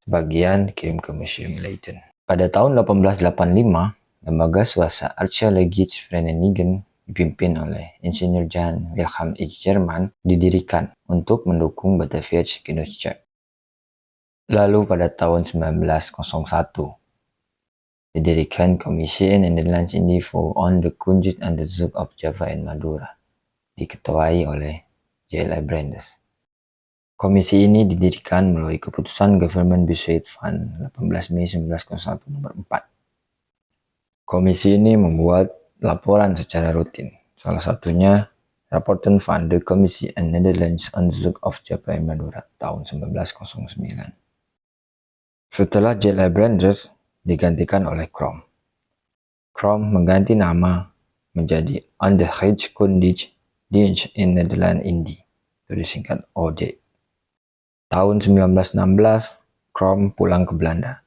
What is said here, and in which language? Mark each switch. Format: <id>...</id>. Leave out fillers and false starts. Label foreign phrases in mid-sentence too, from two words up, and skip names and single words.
<id>Sebagian dikirim ke Museum Leiden. Pada tahun 1885, Lembaga swasta Archeologische Vereniging dipimpin oleh Insinyur Jan Wilhelm Eijkman didirikan untuk mendukung Batavia's Genootschap. Lalu pada tahun 1901 didirikan Komisi Nederlands-Indië voor onderzoek of Java en Madura, diketuai oleh J.L. Brandes. Komisi ini didirikan melalui keputusan Government Besluit van 18 Mei 1901 nomor 4. Komisi ini membuat laporan secara rutin, salah satunya Rapporten van de Commissie en Nederlands Onderzoek of Java en Madura tahun 1909. Setelah J.L. Brandes digantikan oleh Krom. Krom mengganti nama menjadi Onderhoudskundige Dienst in Nederland-Indië, itu disingkat OD. Tahun 1916, Krom pulang ke Belanda.</id>